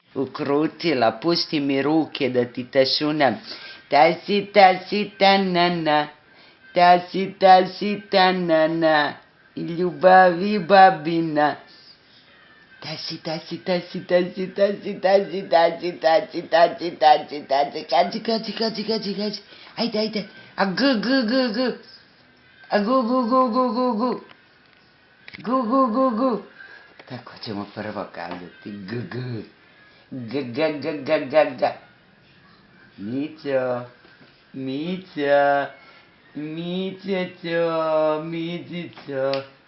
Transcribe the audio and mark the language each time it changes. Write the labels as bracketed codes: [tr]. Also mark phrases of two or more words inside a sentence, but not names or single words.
[sr] ukrutila, pusti mi ruke da ti tašunam. Tasi, tasi, tanana, tasi, tasi, tanana, i ljubavi babina. Tasi, tasi, tasi, tasi, tasi, tasi, tasi, tasi, tasi, tasi, tasi, kaži, ajde, a g, a gu, gu, tako ćemo prvo kazati, g, Mico, Micico.